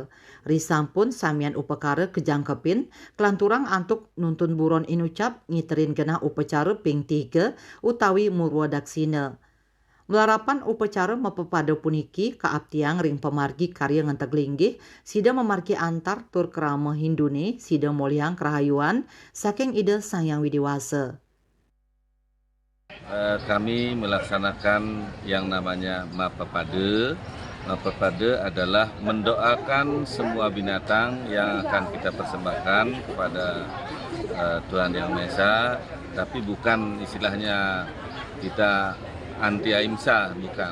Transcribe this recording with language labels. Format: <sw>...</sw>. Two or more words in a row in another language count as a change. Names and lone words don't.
<ban>Risampun samian upakara kejangkepin kelanturang antuk nuntun buron inucap ngiterin genah upacara ping 3 utawi murwa daksina. Melarapan upacara mepepada puniki kaaptiang ring pemargi karya ngentek linggih sida memargi antar tur kerama Hindune sida moliang kerahayuan saking ide Sang Yang Widiwase.</ban> <id>Kami melaksanakan yang namanya Mapepade. Mapepade adalah mendoakan semua binatang yang akan kita persembahkan kepada Tuhan Yang Maha Esa, tapi bukan istilahnya kita anti ahimsa, bukan.</id>